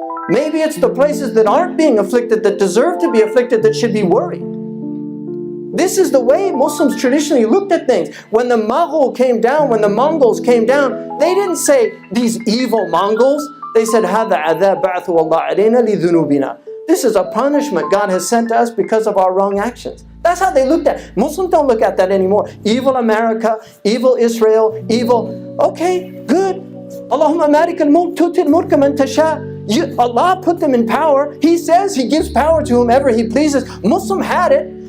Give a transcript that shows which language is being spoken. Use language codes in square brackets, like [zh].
[en] Maybe it's the places that aren't being afflicted, that deserve to be afflicted, that should be worried. This is the way Muslims traditionally looked at things. When the Mughal came down, when the Mongols came down, they didn't say, these evil Mongols. They said, [ar] هَذَا عَذَابَ بَعْثُ اللَّهِ عَلَيْنَا لِذُنُوبِنَا. [en] This is a punishment God has sent to us because of our wrong actions. That's how they looked at it. Muslims don't look at that anymore. Evil America, evil Israel, evil. Okay, good. Allahumma malik al-mulk tutil mulka man tasha. Allah put them in power. He says He gives power to whomever He pleases. Muslim had it.